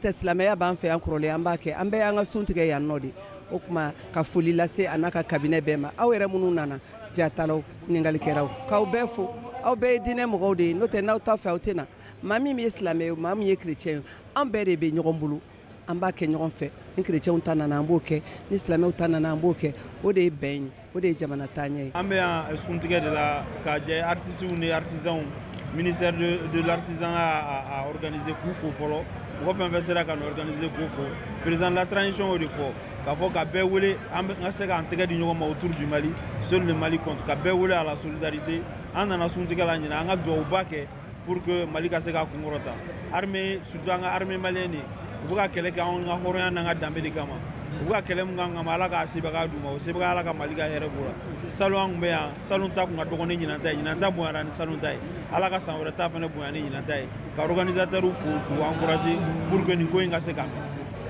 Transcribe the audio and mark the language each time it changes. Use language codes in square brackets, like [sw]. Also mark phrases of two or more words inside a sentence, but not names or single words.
[bm] tɛ silamɛya b'an fɛ yan kɔrɔlen an b'a kɛ an bɛɛ y'an ka sun tigɛ yan nɔ de o tuma ka foli lase a n'a ka kabinɛ bɛɛ ma aw yɛrɛ minnu nana jatalaw ɲininkɛlaw k'aw bɛɛ fo aw bɛɛ ye diinɛ mɔgɔw de ye n'o tɛ n'aw ta fɛ aw tɛ na maa min ye silamɛ ye maa min ye chrétien ye an bɛɛ de bɛ ɲɔgɔn bolo an b'a kɛ ɲɔgɔn fɛ ni chrétienw ta nana an b'o kɛ ni silamɛw ta nana an b'o kɛ o de ye bɛn ye o de ye jamana taaɲɛ ye. an bɛ yan suntigɛ de la ka jɛ artistes ni artisans [fr] ministère de l'artisan a organisé [bm] k'u fo fɔlɔ mɔgɔ fɛn fɛn sera ka na organiser k'u fo [fr] président de la transition [bm] y'o de fɔ k'a fɔ ka bɛɛ wele an ka se k'an tɛgɛ di ɲɔgɔn ma [fr] autour du Mali seul le Mali compte [bm] ka bɛɛ wele [fr] à la solidarité [bm] an nana suntigɛ la ɲinɛ an ka duwawuba kɛ [fr] pour que [bm] Mali ka se k'a kunkɔrɔta armée surtout an ka [fr] armée malienne [bm] u bɛ ka kɛlɛ kɛ anw ka hɔrɔnya n'an ka danbe de kama u bɛ ka kɛlɛ min kan kama Ala k'a sebaga d'u ma o sebaga Ala ka Mali ka hɛrɛ b'o la salon an tun bɛ yan salon ta tun ka dɔgɔ ni ɲinan ta ye ɲinan ta bonyana ni salon ta ye Ala ka san wɛrɛ ta fana bonya ni ɲinan ta ye ka organisateurs fo k'u encourager [fr] pour que [bm] nin ko in ka se ka mɛn.